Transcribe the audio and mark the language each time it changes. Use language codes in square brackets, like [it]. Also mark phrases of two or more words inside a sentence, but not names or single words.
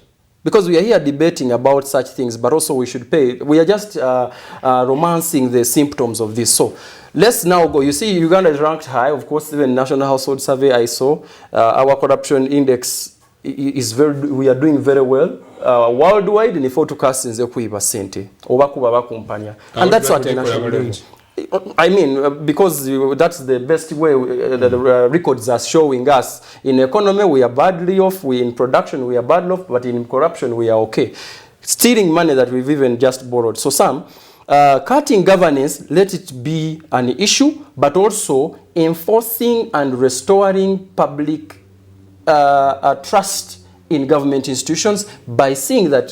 [en] Because we are here debating about such things, but also we should pay. We are just romancing the symptoms of this. So let's now go. You see, Uganda is ranked high. Of course, even National Household Survey I saw, our corruption index we are doing very well worldwide [nyn] nifo tukasinze kuiba sente oba kuba bakumpanya [en] and that's what national doing. I mean, because that's the best way the records are showing us. In economy, we are badly off. In production, we are badly off. But in corruption, we are okay. Stealing money that we've even just borrowed. So some cutting governance, let it be an issue, but also enforcing and restoring public trust in government institutions by seeing that.